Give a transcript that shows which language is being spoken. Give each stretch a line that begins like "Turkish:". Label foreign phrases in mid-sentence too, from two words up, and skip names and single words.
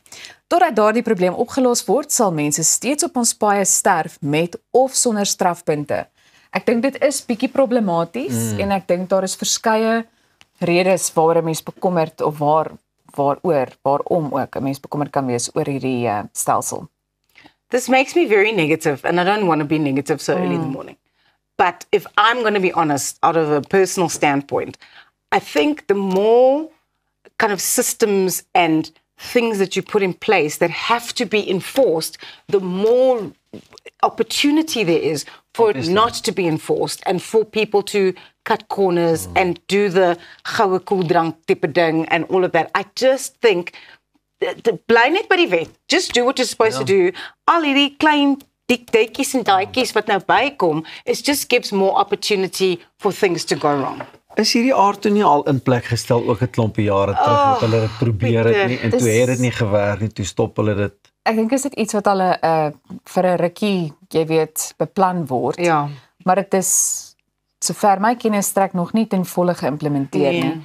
Afrikaans: Totdat daardie probleem opgelos word, sal mense steeds op ons paaie sterf met of sonder strafpunte. Ek dink dit is bietjie problematies en ek dink daar is verskeie redes waaroor 'n mens bekommerd of waarom ook 'n mens bekommerd kan wees oor hierdie stelsel.
English: This makes me very negative and I don't want to be negative so early in the morning. But if I'm going to be honest, out of a personal standpoint, I think the more kind of systems and things that you put in place that have to be enforced, the more opportunity there is for it not to be enforced and for people to cut corners and do the
Afrikaans: goue koeldrank tipe ding
English: and all of that. I just think,
Afrikaans: bly net by die wet.
English: Just do what you're supposed to do.
Afrikaans: Al hierdie klein diktetjies en daadjies wat nou bykom,
English: it just gives more opportunity for things to go wrong.
Afrikaans: Is hierdie aardtoe nie al in plek gestel ook 'n klompie jare terug wat hulle dit probeer het nie en toe het dit nie gewerk nie, toe stop hulle dit. Ek dink is dit iets wat al vir 'n rukkie, jy weet, beplan word. Ja. Maar dit is sover my kennis strek nog nie ten volle geïmplementeer nie.